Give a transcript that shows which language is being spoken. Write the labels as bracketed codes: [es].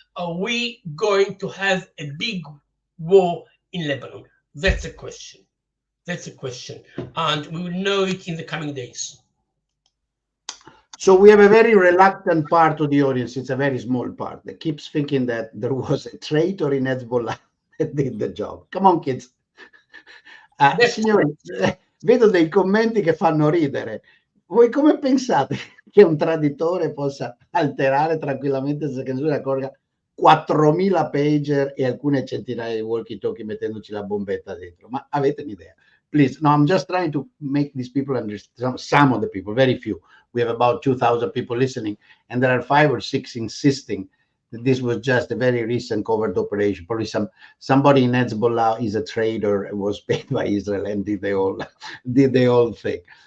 [en] Are we going to have a big war in Lebanon? That's a question. That's a question. And we will know it in the coming days. So we have a very reluctant part of the audience. It's a very small part that keeps thinking that there was a traitor in Hezbollah that did the job. Come on, kids. [it] Signori, vedo dei commenti che fanno ridere. Voi come pensate che un traditore possa alterare tranquillamente senza che nessuno accorga 4.000 pager e alcune centinaia di walkie-talkie mettendoci la bombetta dentro? Ma avete un'idea? [en] Please, no, I'm just trying to make these people understand, some of the people, very few. We have about 2,000 people listening, and there are 5 or 6 insisting that this was just a very recent covert operation. Probably somebody in Hezbollah is a traitor and was paid by Israel and did the whole thing.